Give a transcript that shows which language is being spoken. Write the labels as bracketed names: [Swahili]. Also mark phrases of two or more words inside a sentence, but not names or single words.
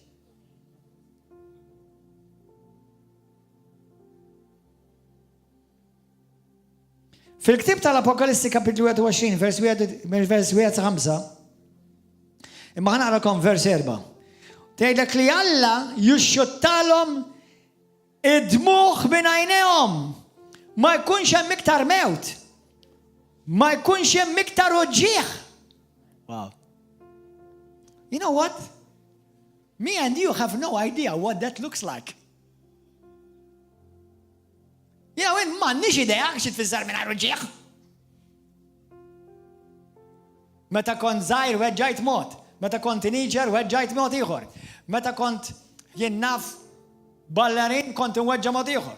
[Maltese] Fil-ktib tal-Apokalissi kapitlu 21, vers 1-5, imma ħanaqrakom vers 4. Tgħidlek li Alla jixxuttalhom id-dmuħ minn għajnejhom. Ma jkunx hemm iktar mewt. Ma jkunx hemm iktar uġġieħ. [English] Wow. You know what? Me and you have no idea what that looks like. [Maltese] Jena, għin m'għandniex idea xi tfisser minn uġġieħ. Meta kont żgħir weġġajt mod. Meta kont teenager weġġajt mod ieħor. Meta kont jien naf ballarin kont inweġġa mod ieħor.